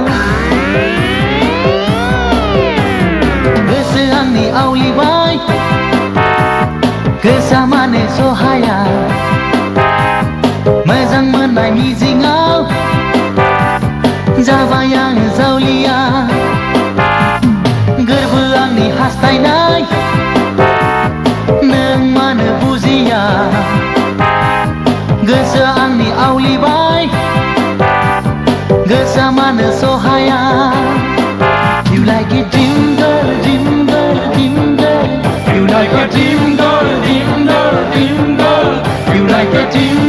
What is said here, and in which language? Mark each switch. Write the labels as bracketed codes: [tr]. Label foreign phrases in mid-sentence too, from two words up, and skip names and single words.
[brx] गोसो आंनि आवलिबाय गोसोआ मानो सहाया मोजां मोननाय मिजिङाव जाबाय आं जावलिया गोरबो आंनि हास्थायनाय नों मानो बुजिया गोसोआ आंनि आवलिबाय गोसोआ मानो सहाया [en] You like it dream girl, dream girl, dream girl You like it dream girl, dream girl, dream girl You like it dream